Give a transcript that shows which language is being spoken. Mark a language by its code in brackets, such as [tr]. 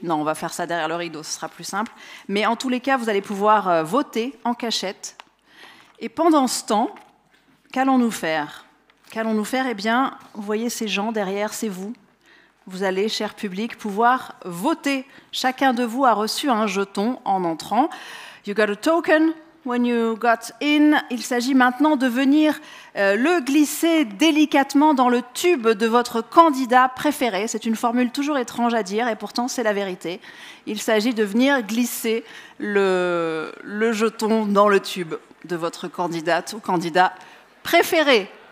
[fr] Non, on va faire ça derrière le rideau, ce sera plus simple. Mais en tous les cas, vous allez pouvoir voter en cachette. Et pendant ce temps, qu'allons-nous faire? Qu'allons-nous faire? Eh bien, vous voyez ces gens derrière, c'est vous. Vous allez, cher public, pouvoir voter. Chacun de vous a reçu un jeton en entrant. [en] You got a token when you got in. [fr] Il s'agit maintenant de venir le glisser délicatement dans le tube de votre candidat préféré. C'est une formule toujours étrange à dire et pourtant c'est la vérité. Il s'agit de venir glisser le jeton dans le tube de votre candidate ou candidat préféré.